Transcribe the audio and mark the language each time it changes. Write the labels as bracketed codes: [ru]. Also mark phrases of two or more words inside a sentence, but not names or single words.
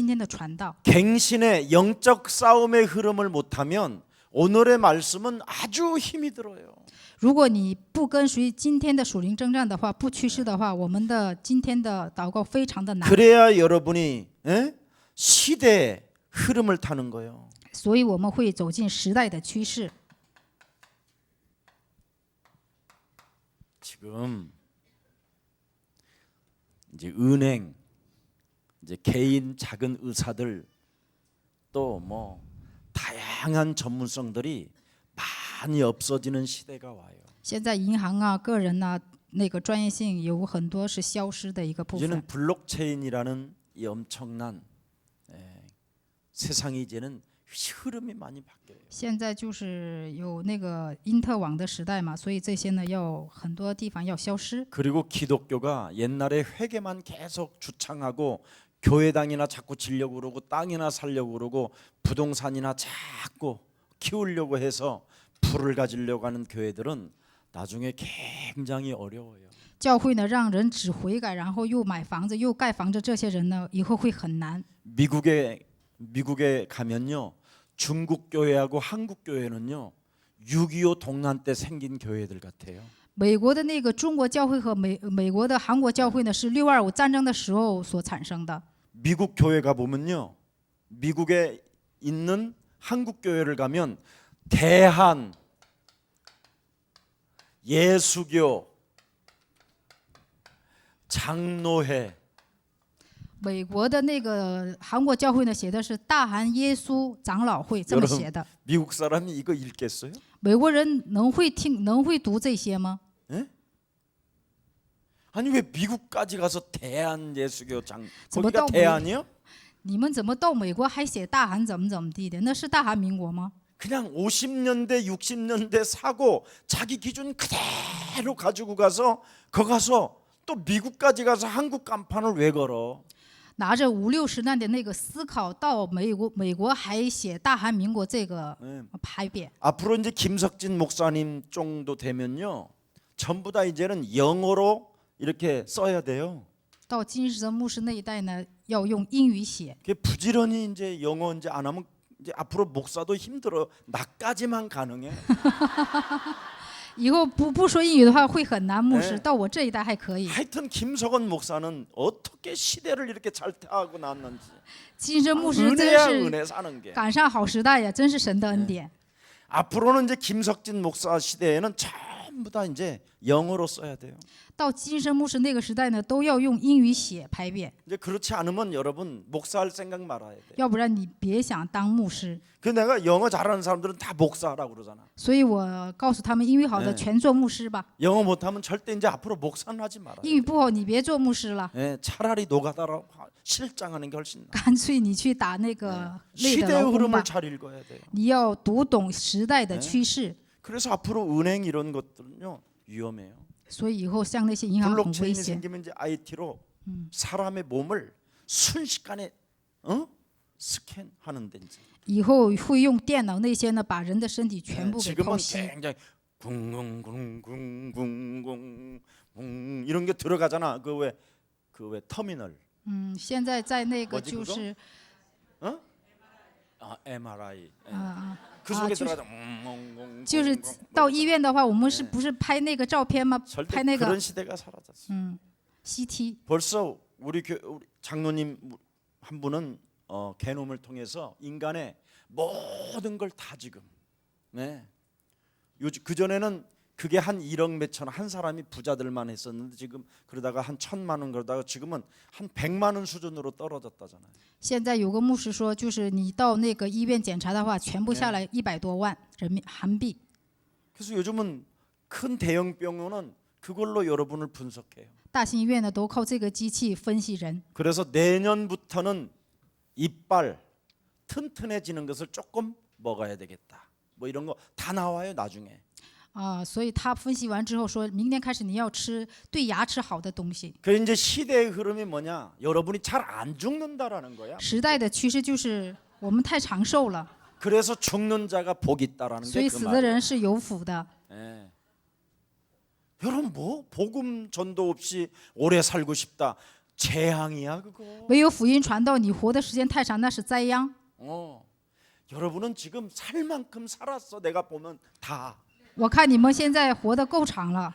[ko] 갱신의 영적 싸움의 흐름을 못하면 오늘의 말씀은 아주 힘이 들어요. [zh] 如果你不跟随今天的属灵征战的话，不趋势的话，我们的今天的祷告非常的难。 [ko] 그래야 여러분이 시대의 흐름을 타는 거예요. [zh] 所以我们会走进时代的趋势。 [ko] 지금 이제 은행, 이제 개인 작은 의사들 또 뭐 다양한 전문성들이 많이 없어지는 시대가 와요. [zh] 现在银行啊、个人呐、那个专业性有很多是消失的一个部分。 [ko] 이제는 블록체인이라는 이 엄청난 세상이 이제는 흐름이 많이 바뀌어요. [zh] 现在就是有那个因特网的时代嘛，所以这些呢要很多地方要消失。 [ko] 그리고 기독교가 옛날에 회개만 계속 주창하고 교회당이나 자꾸 지려고 그러고 땅이나 살려고 그러고 부동산이나 자꾸 키우려고 해서 부를 가지려고 하는 교회들은 나중에 굉장히 어려워요. [zh] 教会呢让人只悔改，然后又买房子又盖房子，这些人呢以后会很难。 [ko] 미국에 가면요. 중국 교회하고 한국 교회는요. 6.25 동란 때 생긴 교회들 같아요. [zh] 美国的那个中国教会和美国的韩国教会呢，是6.25战争的时候所产生的。 [ko] 미국 교회 가 보면요. 미국에 있는 한국 교회를 가면 대한, 예수교, 장로회 [zh] 美国的那个韩国教会呢，写的是大韩耶稣长老会这么写的。 [ko] 미국 사람이 이거 읽겠어요? [zh] 美国人能会听、能会读这些吗？ [ko] 아니 왜 미국까지 가서 대한 예수교 장 뭐 거기가 또 대한이요? [zh] 你们怎么到美国还写大韩怎么怎么地的？那是大韩民国吗？ [ko] 그냥 50년대 60년대 사고 자기 기준 그대로 가지고 가서 거 가서 또 미국까지 가서 한국 간판을 왜 걸어? [zh] 拿着50、60年的那个思考到美国还写大韩民国这个牌匾。 [ko] 앞으로 이제 김석진 목사님 정도 되면요. 전부 다 이제는 영어로 이렇게 써야 돼요. [zh] 到金日成牧师那一代呢，要用英语写。 [ko] 그게 부지런히 이제 영어 이제 안 하면 이제 앞으로 목사도 힘들어. 나까지만 가능해. [zh] 以后不说英语的话会很难，牧师。 [ko] 네 [zh] 到我这一代还可以。 [ko] 하여튼 김석원 목사는 어떻게 시대를 이렇게 잘 타고 났는지. [zh] 金日成牧师真 [ko] 은혜야 [zh] 是 [ko] 은혜 사는 게. [zh] 赶上好时代呀，真是神的恩典。 [ko] 앞으로는 이제 김석진 목사 시대에는 전부 다 이제 영어로 써야 돼요. [zh] 到金日成牧师那个时代呢，都要用英语写牌匾， [ko] 이제 그렇지 않으면 여러분 목사할 생각 말아야 돼. [zh] 要不然你别想当牧师。 [ko] 그 내가 영어 잘하는 사람들은 다 목사하라고 그러잖아. [zh] 所以我告诉他们，英语好的全做牧师吧， [ko] 영어 못하면 절대 이제 앞으로 목사는 하지 말아요. [zh] 英语不好你别做牧师了， [ko] 차라리 노가다로 실장하는 게 훨씬 나. [zh] 干脆你去打那个累的 [ko] 시대의 [zh] 劳工吧 [ko] 흐름을 。 잘 읽어야 돼요. [zh] 你要读懂时代的趋势， [ko] 그래서 앞으로 은행 이런 것들은요 위험해요. [zh] 所以以后像那些银行很危 [ko] 블록체인이 [zh] 险。 [ko] 생기면 이제 IT로 사람의 몸을 순식간에 스캔하는 데인지. [zh] 以后会用电脑那些呢，把人的身体全部给 [ko] 지금은 [zh] 剖析。 [ko] 굉장히 궁궁궁궁궁궁 이런 게 들어가잖아. 그 왜 터미널. [zh] 现在在那个 [ko] 뭐지 [zh] 就 [ko] 그거? [zh] 是 MRI. 啊 [ko] 그 속에 [zh] 就是 [ko] 들어가자. [zh] 就是到医院的话，我们是不是拍那个照片吗？ [ko] 절대 [zh] 拍那 [ko] 그런 [zh] 个 [ko] 시대가 사라졌어. [zh] CT。 [ko] 벌써 우리 장로님 한 분은 개놈을 통해서 인간의 모든 걸 다 지금. 네. 요즘 그 전에는 그게 한 1억 몇천 한 사람이 부자들만 했었는데 지금 그러다가 한 1,000만 원 그러다가 지금은 한 100만 원 수준으로 떨어졌다잖아요. [zh] 现在有个牧师说，就是你到那个医院检查的话，全部下来100多万韩币。 [ko] 그래서 요즘은 큰 대형 병원은 그걸로 여러분을 분석해요. [zh] 大型医院呢都靠这个机器分析人。 [ko] 그래서 내년부터는 이빨 튼튼해지는 것을 조금 먹어야 되겠다. 뭐 이런 거 다 나와요 나중에. [zh] 所以他分析完之后说，明年开始你要吃对牙齿好的东西。 [ko] 그 이제 시대의 흐름이 뭐냐? 여러분이 잘 안 죽는다라는 거야. [zh] 时代的趋势就是我们太长寿了， [ko] 그래서 죽는 자가 복이 있다라는 [zh] 所以 [ko] 게 그 [zh] 死的 [ko] 말이에요. [zh] 人是有福的。 [ko] 예. 여러분 뭐 복음 전도 없이 오래 살고 싶다. 재앙이야 그거. [zh] 唯有福音传到，你活的时间太长，那是灾殃。 [ko] 여러분은 지금 살 만큼 살았어. 내가 보면 다. [zh] 我看你们现在活得够长了，